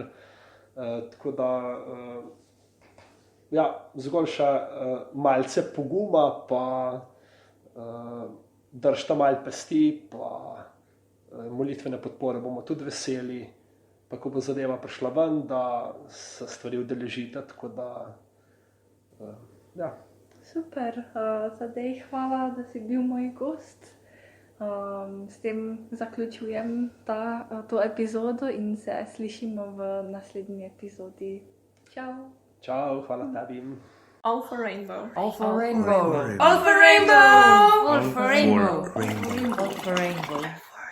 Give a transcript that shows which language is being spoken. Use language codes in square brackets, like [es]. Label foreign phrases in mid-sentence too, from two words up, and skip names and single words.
[sl] Tako da ja, zgolj še malce poguma, pa držite malo pesti, pa molitvene podpore bomo tudi veseli, pa ko bo zadeva prišla ven, da se stvari udeležite, tako da ja. Super, zdaj hvala, da si bil moj gost. S tem zaključujem to epizodo in se slišimo v naslednji epizodi. Čau! Čau, hvala tebi. [en] All for rainbow. All for rainbow. All for rainbow. All for rainbow. All for rainbow.